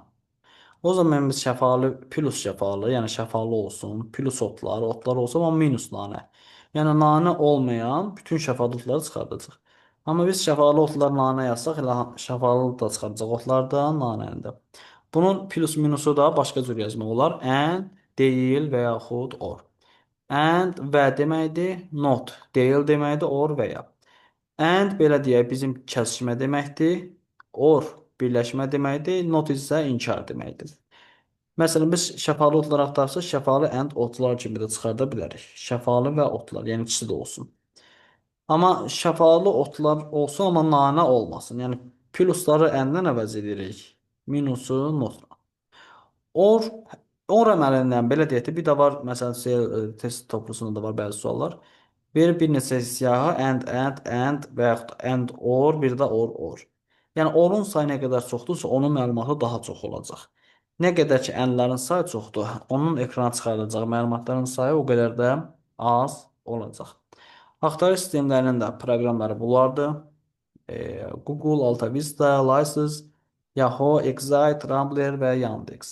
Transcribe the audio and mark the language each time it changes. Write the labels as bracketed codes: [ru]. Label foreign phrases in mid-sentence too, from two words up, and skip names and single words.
[az] O zaman biz şəfalı plus şəfalı, yəni şəfalı olsun, plus otlar, otlar olsa amma minus nanə. Yəni nanə olmayan bütün şəfalı otları çıxardacaq. Amma biz şəfalı otlar nanə yazsaq, elə şəfalı da çıxardacaq otlar da nanəni də. Bunun plus minusu da başqa cür yazmaq olar. And, deyil və yaxud or. And və deməkdir, not deyil deməkdir, or və ya. And belə deyək, bizim kəsişmə deməkdir. Or birləşmə deməkdir. Not isə inkar deməkdir. Məsələn, biz şəfalı otlar axtarsaq, şəfalı and otlar kimi də çıxarda bilərik. Şəfalı və otlar, yəni ikisi də olsun. Amma şəfalı otlar olsun, amma nanə olmasın. Yəni plusları and-dən əvəz edirik. Minusu notla. Or or əməlindən belə deyək də, bir də var, məsələn, test toplusunda da var bəzi suallar. Verir bir neçə siyahı and və yaxud and or, bir də or. Yəni orun sayı nə qədər çoxdursa, onun məlumatı daha çox olacaq. Nə qədər ki endlərin sayı çoxdur, onun ekrana çıxarılacaq məlumatların sayı o qədər də az olacaq. Axtarış sistemlərinin də proqramları bunlardır. Google, AltaVista, Lysis, Yahoo, Excite, Rambler və Yandex.